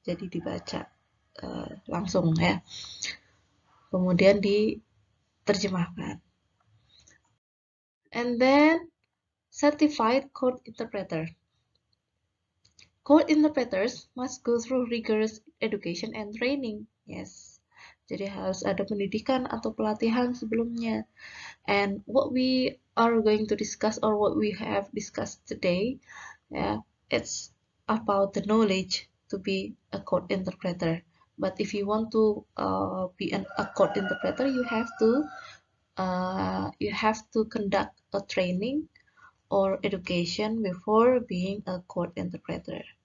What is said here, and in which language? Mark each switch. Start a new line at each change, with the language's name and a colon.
Indonesian: Jadi dibaca langsung ya. Kemudian diterjemahkan.
English: And then certified court interpreter. Court interpreters must go through rigorous education and training. Yes.
Indonesian: Jadi harus ada pendidikan atau pelatihan sebelumnya.
English: And what we are going to discuss or what we have discussed today, yeah, it's about the knowledge to be a court interpreter. But if you want to be a court interpreter, you have to conduct a training or education before being a court interpreter.